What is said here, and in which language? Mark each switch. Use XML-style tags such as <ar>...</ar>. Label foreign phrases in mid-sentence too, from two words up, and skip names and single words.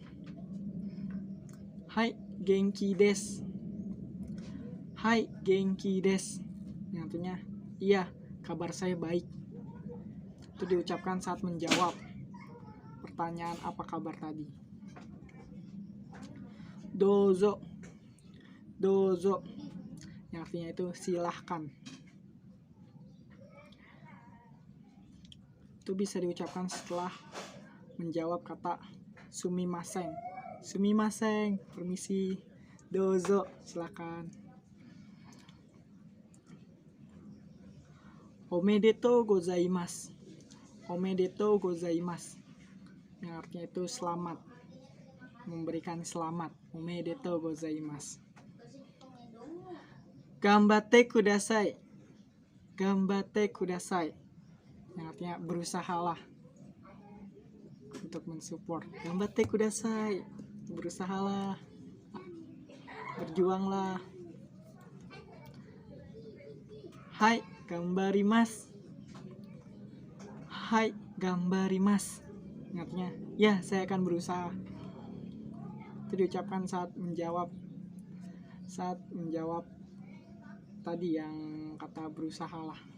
<ja>Hai genki desu. Hai genki desu,</ja> <id>yang artinya iya, kabar saya baik. Itu diucapkan saat menjawab pertanyaan apa kabar tadi.</id> <ja>Dozo. Dozo,</ja> <id>yang artinya itu silahkan. Itu bisa diucapkan setelah menjawab kata sumimasen.</id> <ja>Sumimasen,</ja> <id>permisi.</id> <ja>Dozo,</ja> <id>silakan.</id> <ja>Omedetou gozaimasu. Omedetou gozaimasu,</ja> <id>yang artinya itu selamat, memberikan selamat.</id> <ja>Omedetou gozaimasu. Ganbatte kudasai. Ganbatte kudasai,</ja> <id>yang artinya berusahalah, untuk mensupport.</id> <ja>Ganbatte kudasai,</ja> <id>berusahalah, berjuanglah.</id> <ja>Hai gambarimasu. Hai gambarimasu,</ja> <id>yang artinya ya, saya akan berusaha. Itu diucapkan saat menjawab tadi yang kata berusahalah.</id>